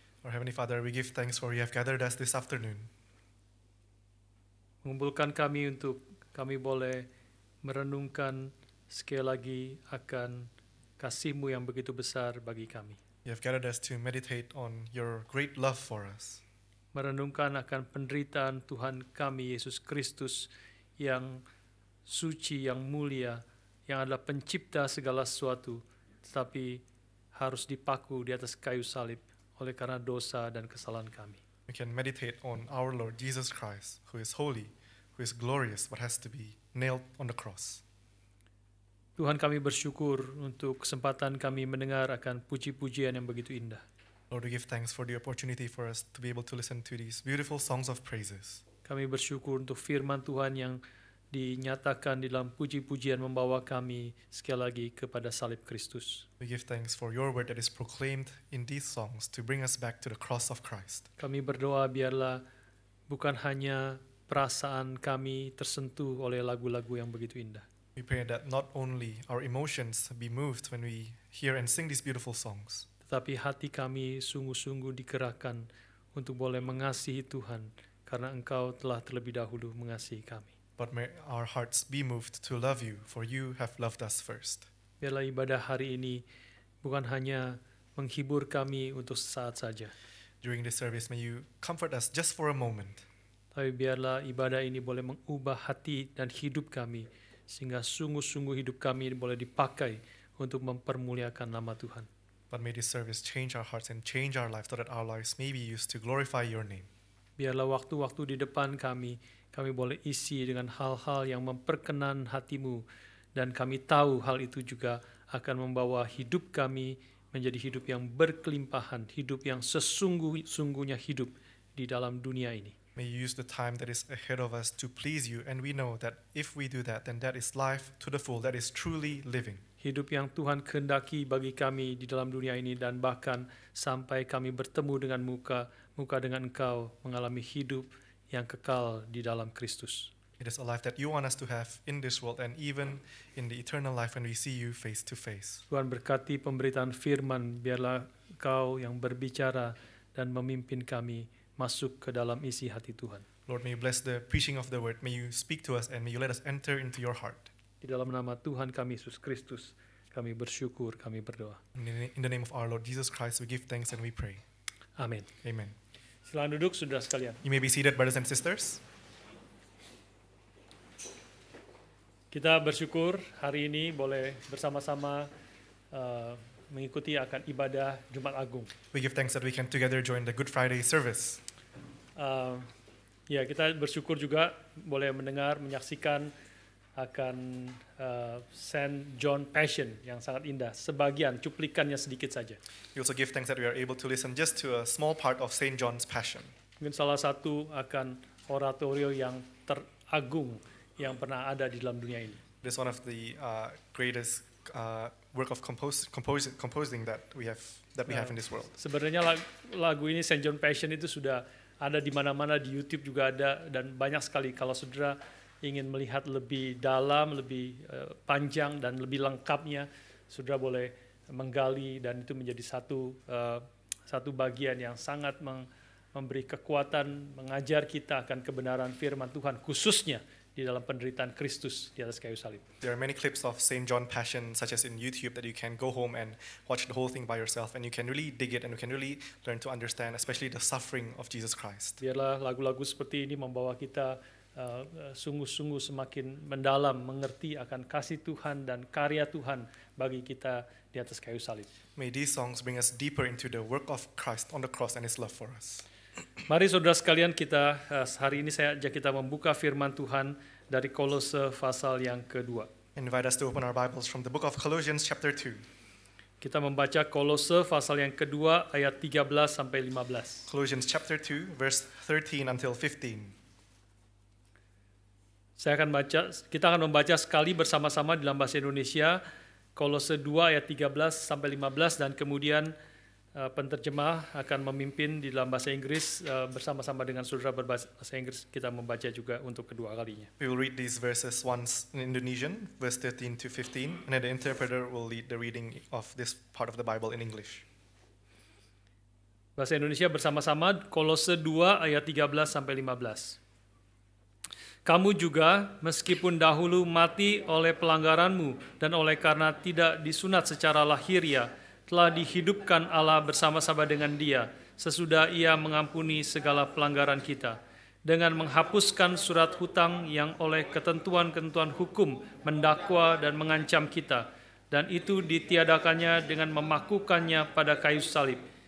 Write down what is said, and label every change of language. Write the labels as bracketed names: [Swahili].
[English] Our Heavenly Father, we give thanks for you have gathered us this afternoon. [Indonesian] Mengumpulkan kami untuk kami boleh merenungkan sekali lagi akan kasih-Mu yang begitu besar bagi kami. [English] You have gathered us to meditate on your great love for us. [Indonesian] Merenungkan akan penderitaan Tuhan kami Yesus Kristus yang suci, yang mulia, yang adalah pencipta segala sesuatu, tetapi harus dipaku di atas kayu salib oleh karena dosa dan kesalahan kami. [English] We can meditate on our Lord Jesus Christ, who is holy, who is glorious, but has to be nailed on the cross. [Indonesian] Tuhan, kami bersyukur untuk kesempatan kami mendengar akan puji-pujian yang begitu indah. [English] Lord, we give thanks for the opportunity for us to be able to listen to these beautiful songs of praises. [Indonesian] Kami bersyukur untuk firman Tuhan yang dinyatakan di dalam puji-pujian membawa kami sekali lagi kepada salib Kristus. [English] We give thanks for your word that is proclaimed in these songs to bring us back to the cross of Christ. [Indonesian] Kami berdoa biarlah bukan hanya perasaan kami tersentuh oleh lagu-lagu yang begitu indah, [English] We pray that not only our emotions be moved when we hear and sing these beautiful songs, [Indonesian] tetapi hati kami sungguh-sungguh digerakkan untuk boleh mengasihi Tuhan karena Engkau telah terlebih dahulu mengasihi kami. [English] but may our hearts be moved to love you, for you have loved us first. [Indonesian] Biarlah ibadah hari ini bukan hanya menghibur kami untuk sesaat saja, [English] During this service, may you comfort us just for a moment, [Indonesian] tapi biarlah ibadah ini boleh mengubah hati dan hidup kami, sehingga sungguh-sungguh hidup kami boleh dipakai untuk mempermuliakan nama Tuhan. [English] but may this service change our hearts and change our lives so that our lives may be used to glorify your name. [Indonesian] Biarlah waktu-waktu di depan kami boleh isi dengan hal-hal yang memperkenan hati-Mu, dan kami tahu hal itu juga akan membawa hidup kami menjadi hidup yang berkelimpahan, hidup yang sesungguh-sungguhnya hidup di dalam dunia ini. [English] May you use the time that is ahead of us to please you, and we know that if we do that, then that is life to the full, that is truly living. [Indonesian] Hidup yang Tuhan kehendaki bagi kami di dalam dunia ini, dan bahkan sampai kami bertemu dengan muka dengan Engkau, mengalami hidup yang kekal di dalam Kristus. [English] It is a life that you want us to have in this world and even in the eternal life when we see you face to face. [Indonesian] Tuhan berkati pemberitaan firman, biarlah Engkau yang berbicara dan memimpin kami masuk ke dalam isi hati Tuhan. [English] Lord, may you bless the preaching of the word. May you speak to us and may you let us enter into your heart. [Indonesian] Di dalam nama Tuhan kami Yesus Kristus, kami bersyukur, kami berdoa. [English] In the name of our Lord Jesus Christ, we give thanks and we pray. [Indonesian] Amin. [English] Amen. [Indonesian] Silakan duduk, saudara sekalian. [English] You may be seated, brothers and sisters. [Indonesian] Kita bersyukur hari ini boleh bersama-sama mengikuti akan ibadah Jumat Agung. [English] We give thanks that we can together join the Good Friday service. [Indonesian] Ya, kita bersyukur juga boleh mendengar, menyaksikan akan Saint John Passion yang sangat indah. Sebagian, cuplikannya sedikit saja. [English] We also give thanks that we are able to listen just to a small part of St. John's Passion. [Indonesian] Mungkin salah satu akan oratorio yang teragung yang pernah ada di dalam dunia ini. [English] It is one of the greatest work of composing that we have in this world. [Indonesian] Sebenarnya lagu ini Saint John Passion itu sudah ada di mana-mana, di YouTube juga ada, dan banyak sekali. Kalau saudara ingin melihat lebih dalam, lebih panjang dan lebih lengkapnya, saudara boleh menggali, dan itu menjadi satu bagian yang sangat memberi kekuatan, mengajar kita akan kebenaran firman Tuhan, khususnya di dalam penderitaan Kristus di atas kayu salib. [English] There are many clips of St. John Passion, such as in YouTube, that you can go home and watch the whole thing by yourself, and you can really dig it, and you can really learn to understand, especially the suffering of Jesus Christ. [Indonesian] Biarlah lagu-lagu seperti ini membawa kita sungguh-sungguh semakin mendalam, mengerti akan kasih Tuhan dan karya Tuhan bagi kita di atas kayu salib. [English] May these songs bring us deeper into the work of Christ on the cross and His love for us. [Indonesian] Mari saudara sekalian, kita hari ini saya ajak kita membuka firman Tuhan dari Kolose pasal yang kedua. [English] Invite us to open our Bibles from the book of Colossians chapter 2. [Indonesian] Kita membaca Kolose pasal yang kedua ayat 13 sampai 15. [English] Colossians chapter 2 verse 13 until 15. [Indonesian] Kita akan membaca sekali bersama-sama dalam bahasa Indonesia, Kolose 2 ayat 13 sampai 15, dan kemudian penterjemah akan memimpin di dalam bahasa Inggris bersama-sama dengan saudara berbahasa Inggris. Kita membaca juga untuk kedua kalinya. [English] We will read these verses once in Indonesian, verse 13 to 15, and then the interpreter will lead the reading of this part of the Bible in English. [Indonesian] Bahasa Indonesia bersama-sama, Kolose 2 ayat 13 sampai 15. Kamu juga meskipun dahulu mati oleh pelanggaranmu dan oleh karena tidak disunat secara lahiriah, telah dihidupkan Allah bersama-sama dengan Dia sesudah Ia mengampuni segala pelanggaran kita dengan menghapuskan surat hutang yang oleh ketentuan-ketentuan hukum mendakwa dan mengancam kita, dan itu ditiadakannya dengan memakukannya pada kayu salib.